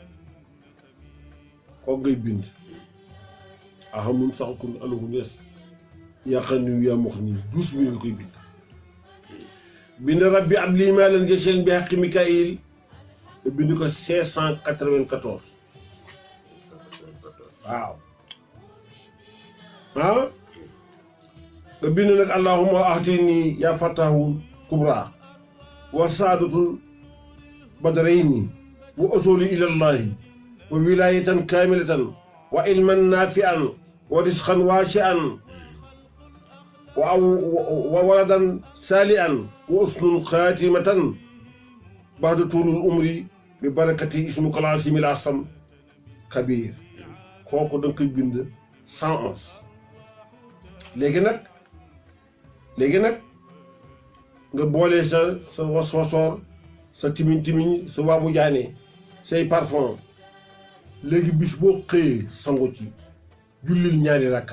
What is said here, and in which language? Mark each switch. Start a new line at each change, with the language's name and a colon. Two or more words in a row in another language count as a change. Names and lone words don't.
Wolof: kook ngay bind ahamun saxakun alahun yes yaaxan niyu yaa mux nii 12 000 nga koy bind rabbi ab lii maa leen gëseen bi xaqi mikail nga bind ko 594 waaw nga bind nag
Arabic: اللهم أعطني يا فتاح الكبرى وسعادة الدارين ووصول إلى الله وولاية كاملة وعلما نافعا ورزقا واسعا وولدا صالحا وحسن خاتمة بعد طول العمر ببركة اسمك العظيم الأعظم كبير
Wolof: kooku da nga koy bind
Arabic: 111
Wolof: léegi nag nga boole sa waswasoor sa timiñ sa waabu jaane say parfum léegi bis boo xëyee sangu ci jullil ñaari